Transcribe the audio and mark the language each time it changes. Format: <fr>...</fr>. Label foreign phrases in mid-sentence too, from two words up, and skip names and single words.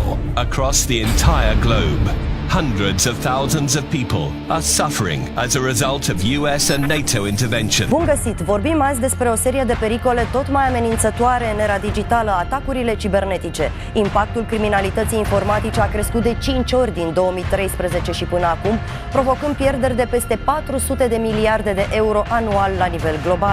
<en>Across the entire globe, hundreds of thousands of people are suffering as a result of US and NATO intervention.</en> <ro>Bun găsit! Vorbim azi despre o serie de pericole tot mai amenințătoare în era digitală, atacurile cibernetice. Impactul criminalității informatice a crescut de 5 ori din 2013 și până acum, provocând pierderi de peste 400 de miliarde de euro anual la nivel global.</ro>